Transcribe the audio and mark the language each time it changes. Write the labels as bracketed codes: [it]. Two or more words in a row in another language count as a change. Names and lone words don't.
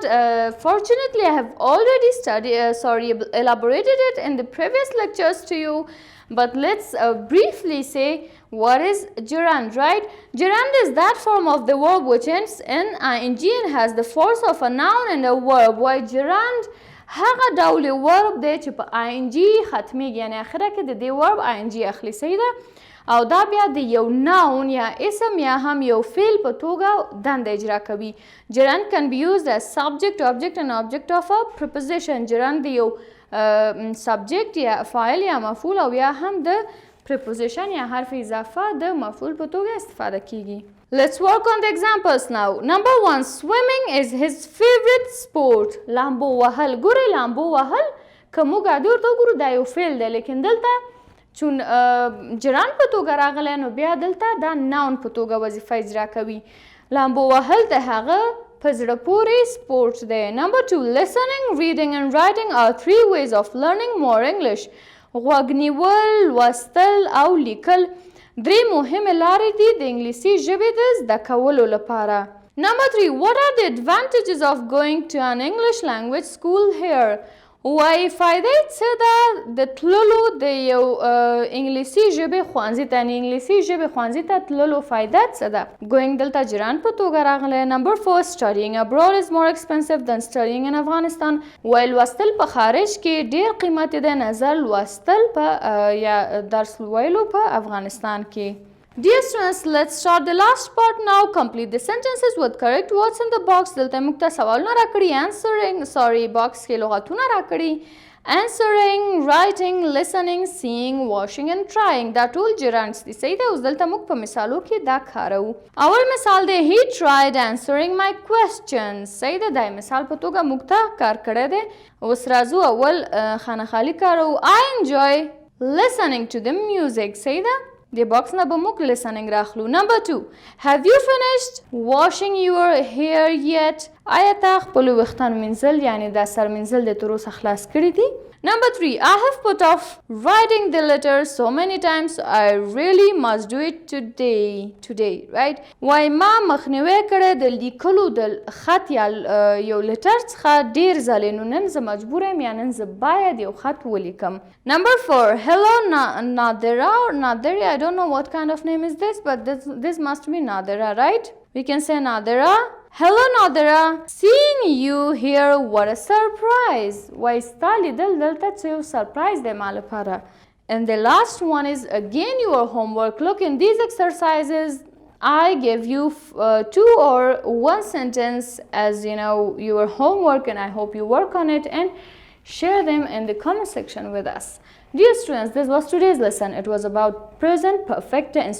[en] Fortunately, I have already elaborated it in the previous lectures to you. But let's briefly say What is gerund, right? Gerund is that form of the verb which ends in ing and has the force of a noun and a verb. Why gerund [ps] هغه ډول ورب دی چې په ing ختمیږي، یعنی اخره کې د دې ورب ing اخلي. صحیح ده؟ او دا بیا د یو ناون یا اسم یا هم یو فعل په توګه دنده اجرا کوي. [en] gerund can be used as subject, object and object of a preposition. [ps] gerund د یو subject یا فاعل یا مفعول او یا هم د preposition یا حرف اضافه د مفعول په توګه استفاده کیږي. [en] Let's work on the examples now. Number 1, swimming is his favorite sport. [ps] لامبو وهل. ګورئ لامبو وهل که موږ عادي ورته وګورو دا یو فعل دی، لیکن دلته چون جران په توګه راغلی نو بیا دلته دا ناون په توګه وظیفه اجرا کوي. لامبو وهل د هغه په زړه پورې سپورټ دی. [en] Number 2, listening, reading and writing are 3 ways of learning more English. [ps] غوږ نیول، لوستل او لیکل 3 مهمې لارې دي د انګلیسي ژبې د زده کولو لپاره. [en] Number 3, what are the advantages of going to an English language school here? [ps] وایي فایدې څه ده د تللو د یو انګلیسي ژبې ښوونځي ته، یعنې انګلیسي ژبې ښوونځي ته تللو فایده څه ده؟ going دلته جران په توګه راغلی. [en] Number 4, studying abroad is more expensive than studying in Afghanistan. [ps] وایي لوستل په خارج کې ډېر قیمتي دی نظر لوستل په یا درس ویلو په افغانستان کې. [en] Dear students, let's start the last part now. Complete the sentences with correct words in the box. [ps] دلته موږ ته سوالونه راکړي. box کې لغتونه راکړي. [en] Answering, writing, listening, seeing, washing and trying. [ps] دا ټول gerunds دي. صحیح ده؟ اوس دلته موږ په مثالو کې دا کاروو. اول مثال دی [en] He tried answering my questions. [ps] صحیح ده؟ دا مثال په توګه موږ ته کار کړی دی. اوس راځو اول خانه خالي کاروو. [en] I enjoy listening to the music. [ps] صحیح ده؟ د باکس نه به موږ listening راخلو. [en] Number 2, have you finished washing your hair yet? [ps] آیا تا خپلو ویښتانو مینځل یعنې دا سر مینځل د تر اوسه خلاص کړي دي؟ [en] Number 3, I have put off writing the letter so many times I really must do it today, right? [ps] وای ما مخنیوي کړی د لیکلو د خط یا یو لیټر څخه ډېر ځلې، نو نن زه مجبوره یم یا نن زه باید یو خط ولیکم. [en] Number 4, hello Nadira or Nadiri, I don't know what kind of name is this, but this must be Nadira, right? We can say Nadira. Hello Nadira, seeing you here, what a surprise. [ps] وای ستا لیدل دلته څه یو surprise دی ما لپاره. [en] And the last one is again your homework. Look, in these exercises I gave you 2 or 1 sentence as your homework, and I hope you work on it and share them in the comment section with us. Dear students, this was today's lesson. It was about present perfect tense.